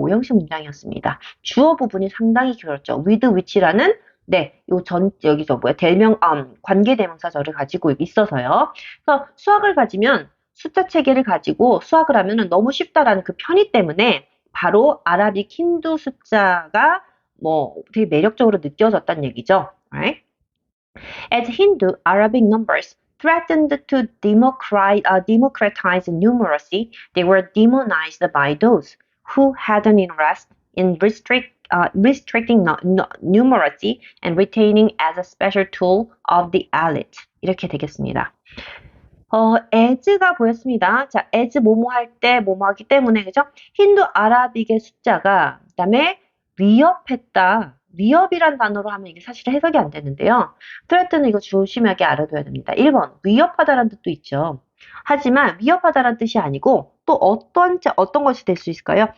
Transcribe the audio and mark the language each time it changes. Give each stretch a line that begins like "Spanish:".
Korean: 오형식 문장이었습니다. 주어 부분이 상당히 길었죠.
English: with which
Korean: 라는, 네, 여기서 관계대명사절을 가지고 있어서요. 그래서 수학을 가지면, 숫자 체계를 가지고 수학을 하면은 너무 쉽다라는 그 편의 때문에 바로 아라빅 힌두 숫자가 되게 매력적으로 느껴졌다는 얘기죠.
English: Right? As Hindu Arabic numbers threatened to democratize numeracy, they were demonized by those who had an interest in restricting numeracy and retaining as a special tool of the elite.
Korean: 이렇게 되겠습니다. as가 보였습니다. 자, as 뭐뭐 할 때, 뭐뭐 하기 때문에, 그죠? 힌두 아라빅의 숫자가, 그 다음에 위협했다. 위협이란 단어로 하면 이게 사실 해석이 안 되는데요. threat는 이거 조심하게 알아둬야 됩니다. 1번, 위협하다라는 뜻도 있죠. 하지만 위협하다라는 뜻이 아니고 또 어떤 것이 될 수 있을까요?